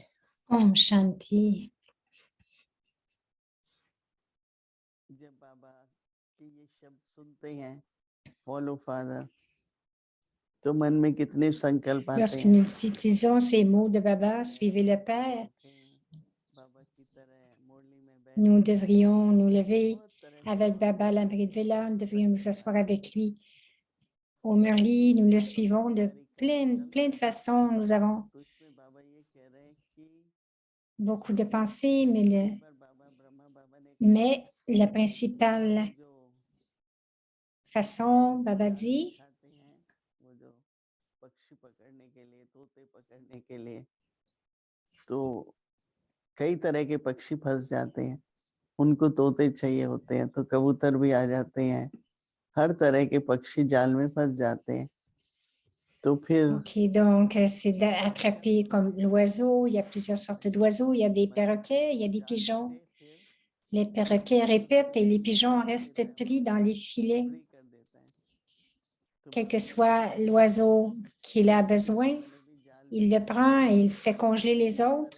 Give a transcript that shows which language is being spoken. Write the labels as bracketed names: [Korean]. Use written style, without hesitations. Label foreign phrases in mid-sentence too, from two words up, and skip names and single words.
[Hindi] Om Shanti. जब बाबा के ये शब्द सुनते हैं, [English] follow father, [Hindi] तो मन में कितने संकल्प आते [French] Lorsque [Hindi] हैं? [French] nous utilisons ces mots de Baba, suivez le Père, [Hindi] बाबा की तरह मुरली में बैठ [French] nous devrions nous lever avec Baba à l'abri de Vela, nous devrions nous asseoir avec lui au Murli, nous le suivons de plein de façons. Nous avons [Hindi] तो इसमें बाबा ये कह रहे हैं कि [French] beaucoup de pensées, [Hindi] बाबा ने [French] mais la principale [Hindi] जो [French] façon, Baba dit, [Hindi] दिखाते हैं वो जो पक्षी पकड़ने के लिए, तोते पकड़ने के लिए, तो कई तरह के पक्षी फंस जाते हैं, उनको तोते चाहिए होते हैं, तो कबूतर भी आ जाते हैं, हर तरह के पक्षी जाल में फंस जाते हैं। तो फिर [French] OK, donc c'est d'attraper comme l'oiseau. Il y a plusieurs sortes d'oiseaux. Il y a des perroquets, il y a des pigeons. Les perroquets répètent et les pigeons restent pris dans les filets. Quel que soit l'oiseau qu'il a besoin, il le prend et il fait congeler les autres.